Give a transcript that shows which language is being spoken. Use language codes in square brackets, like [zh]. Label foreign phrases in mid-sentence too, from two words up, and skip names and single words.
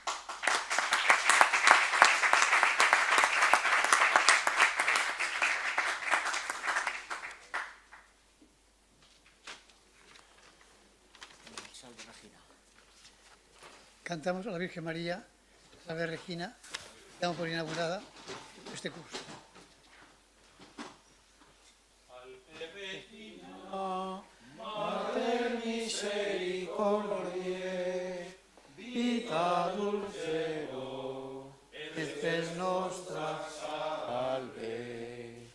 [es] Cantamos a la Virgen María, Salve Regina, damos por inaugurada este curso. [la] Mater misericordiae, vita dulcero, et spes nostra salve.